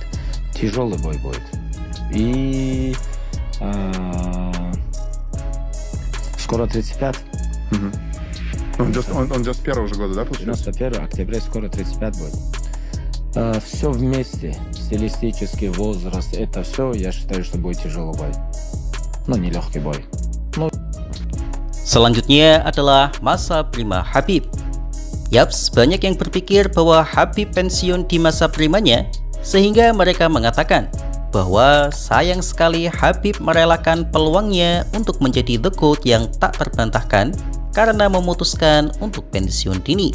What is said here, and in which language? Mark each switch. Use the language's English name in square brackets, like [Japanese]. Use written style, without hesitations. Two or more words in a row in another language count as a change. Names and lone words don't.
[Russian] Тяжелый бой будет. И скоро 35. Он 91 года, да, получается? 91 октября, скоро 35 будет. Все вместе, стилистический возраст, это все, я считаю, что будет тяжелый бой. Но не легкий бой. [Indonesian] Selanjutnya adalah masa prima Khabib. Yaps, banyak yang berpikir bahwa Khabib pensiun di masa primanya, sehingga mereka mengatakan bahwa sayang sekali Khabib merelakan peluangnya untuk menjadi [English] the GOAT [Indonesian] yang tak terbantahkan karena memutuskan untuk pensiun dini.